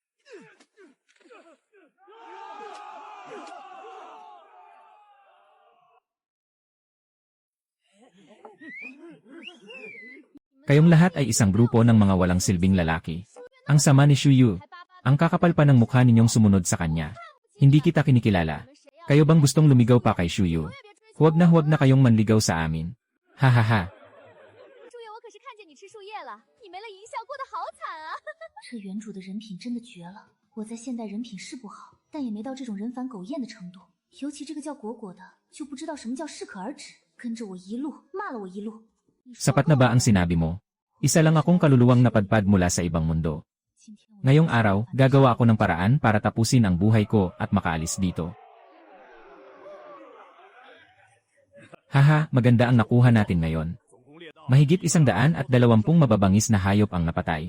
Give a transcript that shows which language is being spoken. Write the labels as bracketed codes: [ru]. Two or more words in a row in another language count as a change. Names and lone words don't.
[tl] Kayong lahat ay isang grupo ng mga walang silbing lalaki. Ang sama ni Shuyu. Ang kakapal pa ng mukha ninyong sumunod sa kanya. Hindi kita kinikilala. Kayo bang gustong lumigaw pa kay Shuyu? Huwag na kayong manligaw sa amin. Hahaha. [zh] 这原主的人品真的绝了。我在现代人品是不好，但也没到这种人反狗厌的程度。尤其这个叫果果的，就不知道什么叫适可而止，跟着我一路骂了我一路。 [tl] Sapat na ba ang sinabi mo? Isa lang akong kaluluwang napadpad mula sa ibang mundo. Ngayong araw, gagawa ako ng paraan para tapusin ang buhay ko at makaalis dito. Haha, maganda ang nakuha natin ngayon. Mahigit 120 mababangis na hayop ang napatay.